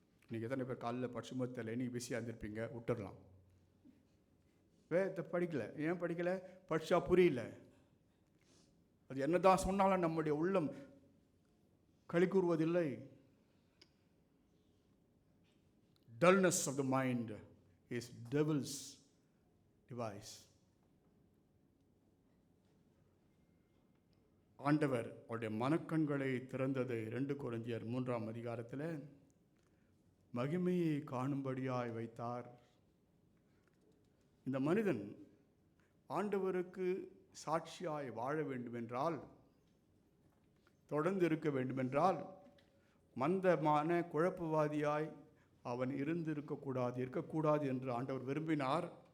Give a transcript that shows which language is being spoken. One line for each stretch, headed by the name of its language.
Tamil: நீங்கள் எத்தனை பேர் காலையில் படிச்சுமோ தெரியல, நீங்கள் பிஸியாக இருந்திருப்பீங்க, விட்டுடலாம். வேதத்தை படிக்கலை. ஏன் படிக்கலை? படித்தா புரியல. அது என்ன தான் சொன்னாலும் நம்முடைய உள்ளம் களி கூறுவதில்லை.
English: Dullness of the mind is devil's device.
Tamil: ஆண்டவர் அவருடைய மனக்கண்களை திறந்தது 2 கொரிந்தியர் 3ஆம் அதிகாரத்தில் மகிமையை காணும்படியாய் வைத்தார். இந்த மனிதன் ஆண்டவருக்கு சாட்சியாய் வாழ வேண்டுமென்றால், தொடர்ந்து இருக்க வேண்டுமென்றால், மந்தமான குழப்பவாதியாய் அவன் இருக்கக்கூடாது என்று ஆண்டவர் விரும்பினார்.